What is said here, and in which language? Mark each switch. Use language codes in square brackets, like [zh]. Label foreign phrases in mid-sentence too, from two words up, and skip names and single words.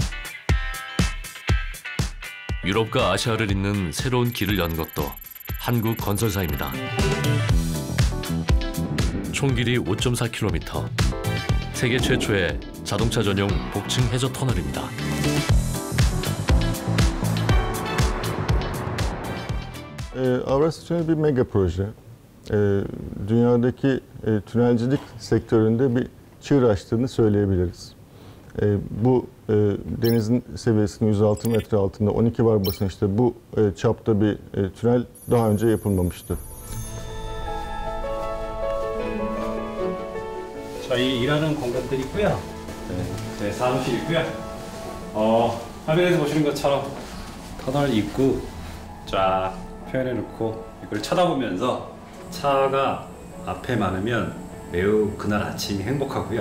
[ko] 유럽과 아시아를 잇는 새로운 길을 연 것도 한국 건설사입니다. 총 길이 5.4km, 세계 최초의 자동차 전용 복층 해저 터널입니다. [tr] Avrasya bir mega proje. Dünyadaki tünelcilik sektöründe bir çığır açtığını söyleyebiliriz. Bu denizin seviyesinin 106 metre altında 12 bar basınçta bu çapta bir tünel daha önce yapılmamıştı. [ko] 저희 일하는 공간들이 있고요. 네, 사무실 있고요. 화면에서 보시는 것처럼 터널 입구 쫙 표현해 놓고 이걸 쳐다보면서 차가 앞에 많으면 매우 그날 아침이 행복하고요.